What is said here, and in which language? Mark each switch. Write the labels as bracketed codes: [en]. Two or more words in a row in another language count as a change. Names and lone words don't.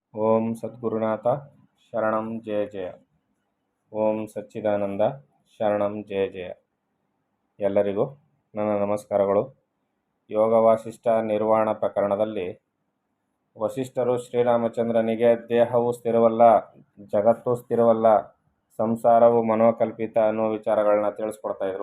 [sa] ಓಂ ಸದ್ಗುರುನಾಥ ಶರಣಂ ಜಯ ಜಯ. ಓಂ ಸಚ್ಚಿದಾನಂದ ಶರಣಂ ಜಯ ಜಯ. [kn] ಎಲ್ಲರಿಗೂ ನನ್ನ ನಮಸ್ಕಾರಗಳು. ಯೋಗ ವಾಸಿಷ್ಠ ನಿರ್ವಾಣ ಪ್ರಕರಣದಲ್ಲಿ ವಸಿಷ್ಠರು ಶ್ರೀರಾಮಚಂದ್ರನಿಗೆ ದೇಹವು ಸ್ಥಿರವಲ್ಲ, ಜಗತ್ತು ಸ್ಥಿರವಲ್ಲ, ಸಂಸಾರವು ಮನೋಕಲ್ಪಿತ ಅನ್ನೋ ವಿಚಾರಗಳನ್ನ ತಿಳಿಸ್ಕೊಡ್ತಾ ಇದ್ರು.